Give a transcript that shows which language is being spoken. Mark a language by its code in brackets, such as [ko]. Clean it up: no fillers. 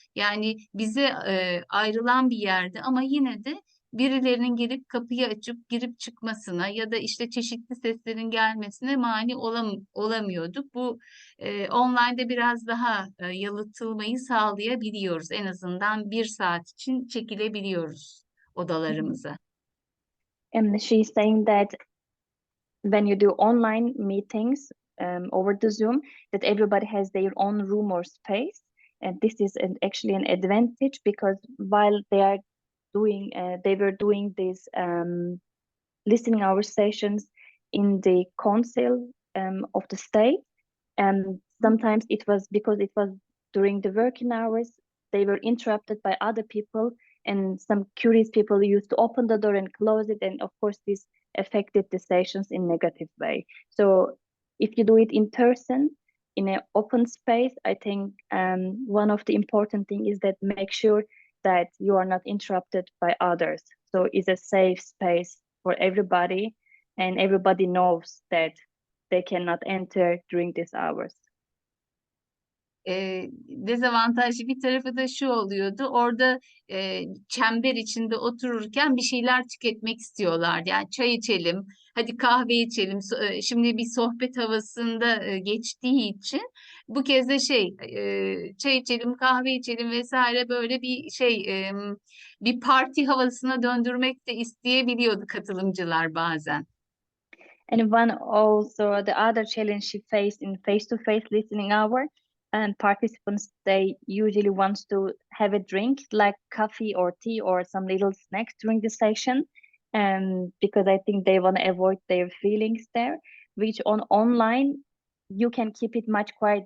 [tr] Yani bize ayrılan bir yerdi ama yine de birilerinin gelip kapıyı açıp girip çıkmasına ya da işte çeşitli seslerin gelmesine mani olamıyorduk. Bu online'da biraz daha yalıtılmayı sağlayabiliyoruz. En azından bir saat için çekilebiliyoruz odalarımıza. [en] And she's saying that when you do online meetings over the Zoom, that everybody has their own room or space, and this is actually an advantage because while they were doing these listening hour sessions in the council of the state, and sometimes it was because it was during the working hours, they were interrupted by other people, and some curious people used to open the door and close it, and of course this affected the sessions in negative way. So if you do it in person in an open space, I think one of the important thing is that make sure that you are not interrupted by others. So it's a safe space for everybody, and everybody knows that they cannot enter during these hours. [tr] Dezavantajlı bir tarafı da şu oluyordu. Orada çember içinde otururken bir şeyler tüketmek istiyorlar. Yani çay içelim, hadi kahve içelim. Şimdi bir sohbet havasında geçtiği için bu kez de çay içelim, kahve içelim vesaire böyle bir bir parti havasına döndürmek de isteyebiliyordu katılımcılar bazen. [en] And the other challenge she faced in face-to-face listening hour, and participants, they usually want to have a drink like coffee or tea or some little snacks during the session, because I think they want to avoid their feelings there, which online you can keep it much quiet.